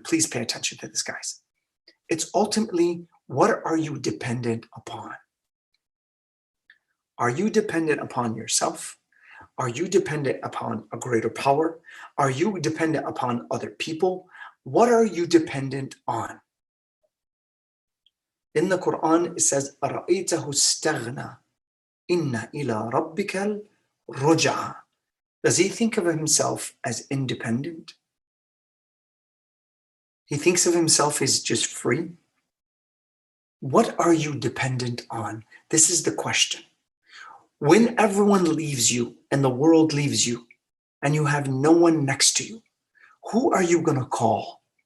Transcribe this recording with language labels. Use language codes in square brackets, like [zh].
[en] Please pay attention to this, guys. It's ultimately, what are you dependent upon? Are you dependent upon yourself? Are you dependent upon a greater power? Are you dependent upon other people? What are you dependent on? In the Quran, it says, [ar] أَرَأَيْتَهُ اسْتَغْنَى إِنَّ إِلَىٰ رَبِّكَ الرُّجْعَى. [en] Does he think of himself as independent? He thinks of himself as just free? What are you dependent on? This is the question. When everyone leaves you and the world leaves you and you have no one next to you, who are you going to call?